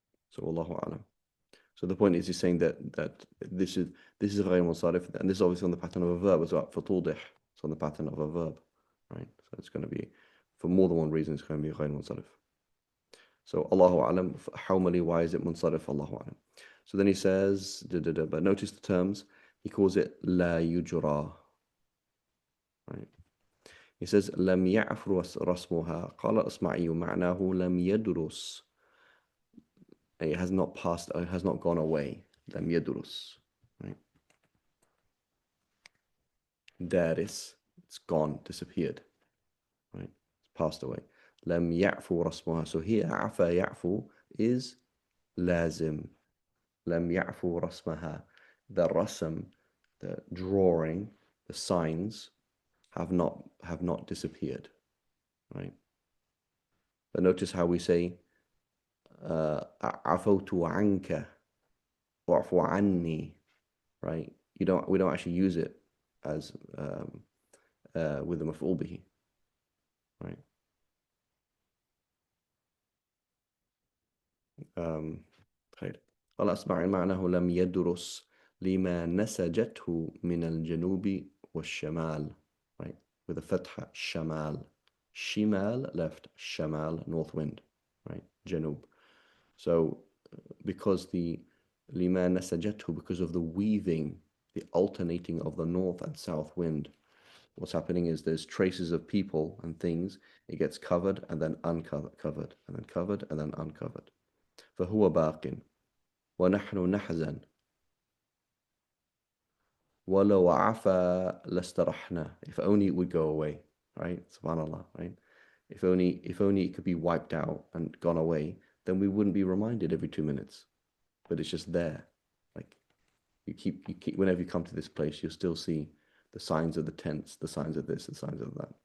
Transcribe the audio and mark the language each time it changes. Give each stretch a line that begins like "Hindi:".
English: So Allahu A'lam. So the point is, he's saying that this is غير منصرف, and this is obviously on the pattern of a verb as well. For tudih, it's on the pattern of a verb, right? So it's going to be, for more than one reason, it's going to be غير منصرف. So Allahu A'lam, Hawmali, why is it munsarif? Allahu A'lam. So then he says, but notice the terms. He calls it la yujra. Right. He says
Arabic: لم يعفر رسمها قال الأصمعي معناه لم يدرس.
English: It has not passed, it has not gone away.
Arabic: لم يدرس. Right.
English: دارس, it's gone, disappeared. Right. It's passed away.
Arabic: لم يعفو رسمها.
English: So here عفا يعفو is لازم.
Arabic: لم يعفو رسمها.
English: The rasm, the drawing, the signs have not disappeared. Right. But notice how we say
Arabic: عفوت عنك واعفو عني,
English: right? We don't actually use it as with the مفعول به, right?
Arabic: خير. قال أسمع معناه لم يدرس لما نسجته من الجنوب والشمال, right?
English: With a فتحة شمال. شمال left, شمال north wind, right?
Arabic: جنوب.
English: So because the
Arabic: لما نسجته,
English: because of the weaving, the alternating of the north and south wind, what's happening is there's traces of people and things. It gets covered and then uncovered and then covered and then uncovered.
Arabic: فهو باق ونحن نحزن ولو عفا لاسترحنا.
English: If only it would go away, right? Subhanallah, right? If only it could be wiped out and gone away, then we wouldn't be reminded every 2 minutes. But it's just there. Like you keep whenever you come to this place, you'll still see the signs of the tents, the signs of this, the signs of that.